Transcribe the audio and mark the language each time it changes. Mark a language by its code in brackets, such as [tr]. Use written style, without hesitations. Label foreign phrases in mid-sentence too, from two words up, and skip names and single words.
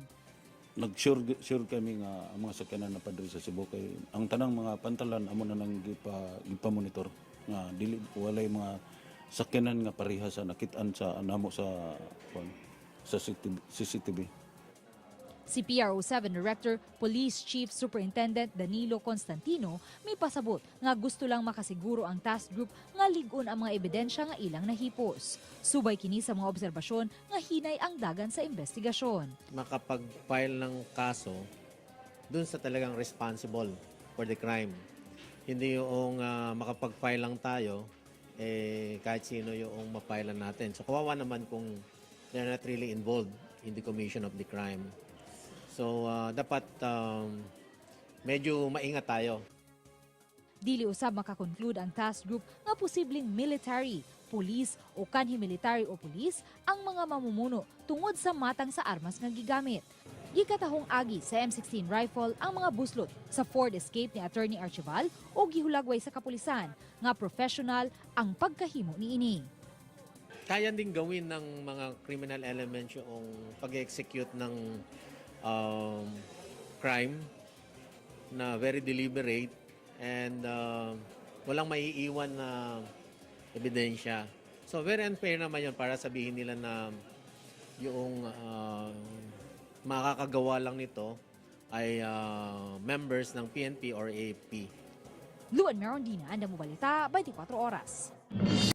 [ceb] Nag-sure kami nga ang mga sakyanan na padri sa Cebu kay ang tanang mga pantalan amo na nang gipa-monitor nga dili walay mga sakyanan nga pareha sa nakitaan sa anamo sa CCTV. Si PRO7 Director, Police Chief Superintendent Danilo Constantino may pasabot nga gusto lang makasiguro ang [en] task group [ceb] nga ligon ang mga ebidensya nga ilang nahipos. Subay kini sa mga obserbasyon nga hinay ang dagan sa investigasyon. [tl] Makapag-file ng kaso dun sa talagang [en] responsible for the crime. [tl] Hindi yung makapag-file lang tayo, kahit sino yung ma-file natin. So kawawa naman kung [en] they're not really involved in the commission of the crime. [tl] So, dapat medyo maingat tayo. [ceb] Dili usab makakonclude ang [en] task group [ceb] nga posibleng military, police o kanhi military o police ang mga mamumuno tungod sa matang sa armas nga gigamit. Gikatahong agi sa M16 rifle ang mga buslot sa Ford Escape ni Attorney Archival o gihulagway sa kapulisan nga professional ang pagkahimo niini. [tl] Kaya ding gawin ng mga [en] criminal elements [tl] yung pag-execute ng crime na [en] very deliberate and [tl] walang maiiwan na ebidensya. So [en] very unfair [tl] naman yun para sabihin nila na yung makakagawa lang nito ay members ng PNP or AFP. [ceb] Luan Mirondina, Anda mo balita, 24 oras.